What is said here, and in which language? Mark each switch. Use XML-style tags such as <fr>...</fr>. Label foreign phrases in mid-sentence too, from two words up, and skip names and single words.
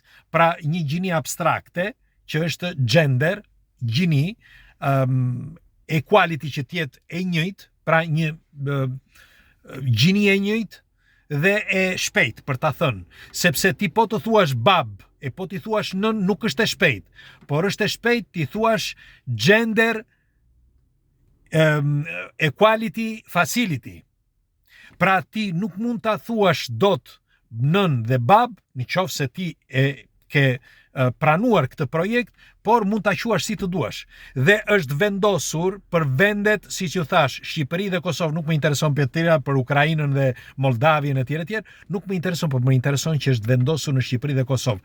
<sq>Pra një gjinie abstrakte që është gender, gjini, equality që tjetë e njëjtë, pra një gjini e njëjtë dhe e shpejt, për ta thënë, sepse ti po të thuash bab, e po ti thuash nën, nuk është e shpejt, por është e shpejt ti thuash</sq> <en>gender equality facility.</en> <sq>Pra ti nuk mund ta thuash dot nën dhe bab, nëse ti ke pranuar këtë projekt, por mund ta quash si të duash. Dhe është vendosur për vendet, siç ju thash, Shqipëri dhe Kosovë. Nuk më intereson për tjera, për Ukrainën dhe Moldavjen e tjerë, nuk më intereson, por më intereson që është vendosur në Shqipëri dhe Kosovë.</sq>